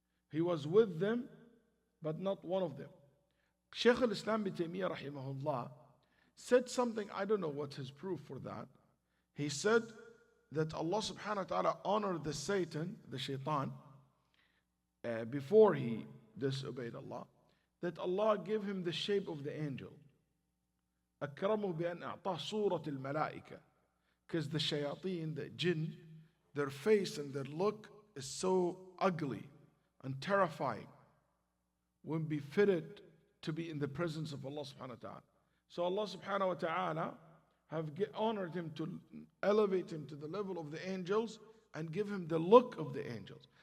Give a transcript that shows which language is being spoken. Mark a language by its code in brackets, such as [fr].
[en] He was with them, but not one of them. Shaykh al-Islam ibn Taymiyyah rahimahullah said something, I don't know what his proof for that. He said that Allah subhanahu wa ta'ala honored the Satan, the shaitan, before he disobeyed Allah, that Allah gave him the shape of the angel. [ar] أكرمه بأن أعطاه صورة الملائكة. [en] Because the shayateen, the jinn, their face and their look is so ugly and terrifying, wouldn't be fitted to be in the presence of Allah subhanahu wa ta'ala. So Allah subhanahu wa ta'ala have honored him to elevate him to the level of the angels and give him the look of the angels.